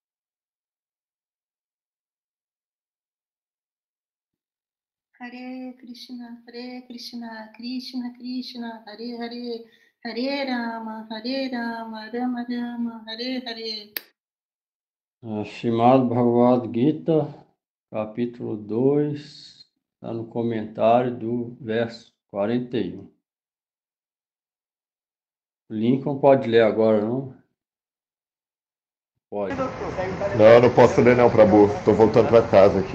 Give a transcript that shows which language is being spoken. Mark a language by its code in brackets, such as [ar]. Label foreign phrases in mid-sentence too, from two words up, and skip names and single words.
[sa] हरे कृष्ण कृष्ण कृष्ण हरे हरे हरे राम राम राम हरे हरे. [pt] Srimad Bhagavad Gita, capítulo 2, está no comentário do verso 41. O Lincoln pode ler agora, não? Pode. Não posso ler não, Prabhu. Tô voltando para casa aqui.